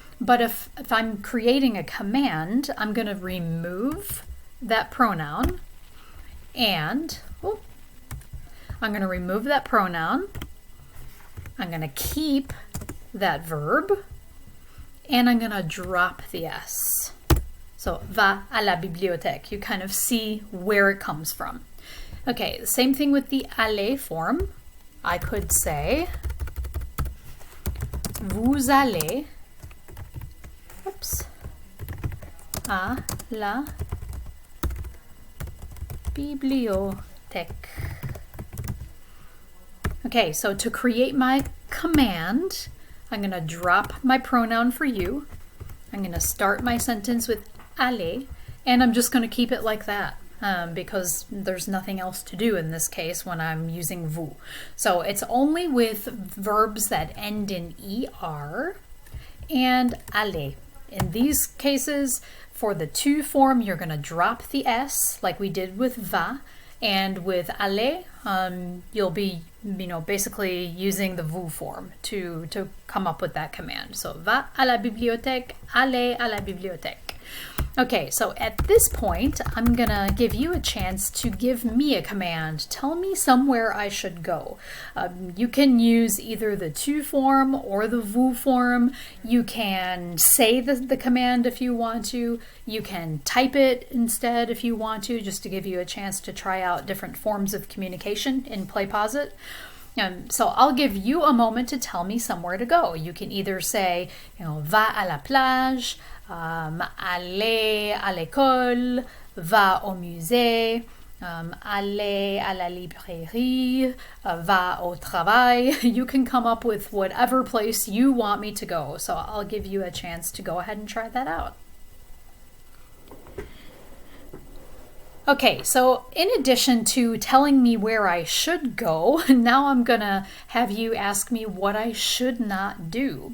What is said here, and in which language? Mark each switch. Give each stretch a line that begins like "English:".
English: But if I'm creating a command, I'm going to remove that pronoun and I'm going to remove that pronoun. I'm going to keep that verb and I'm going to drop the S. So,
French: va à la bibliothèque.
English: You kind of see where it comes from. Okay, the same thing with the aller form. I could say,
French: vous allez à la bibliothèque.
English: Okay, so to create my command, I'm going to drop my pronoun for you. I'm going to start my sentence with aller, and I'm just going to keep it like that because there's nothing else to do in this case when I'm using vous. So it's only with verbs that end in er and aller. In these cases, for the tu form, you're going to drop the s like we did with va, and with aller, you'll be basically using the vous form to come up with that command.
French: So va à la bibliothèque, aller à la bibliothèque.
English: Okay, so at this point, I'm gonna give you a chance to give me a command. Tell me somewhere I should go. You can use either the tu form or the vous form. You can say the command if you want to. You can type it instead if you want to, just to give you a chance to try out different forms of communication in PlayPosit. So I'll give you a moment to tell me somewhere to go. You can either say,
French: va à la plage, aller à l'école, va au musée, aller à la librairie, va au travail.
English: You can come up with whatever place you want me to go. So I'll give you a chance to go ahead and try that out. Okay, so in addition to telling me where I should go, now I'm gonna have you ask me what I should not do.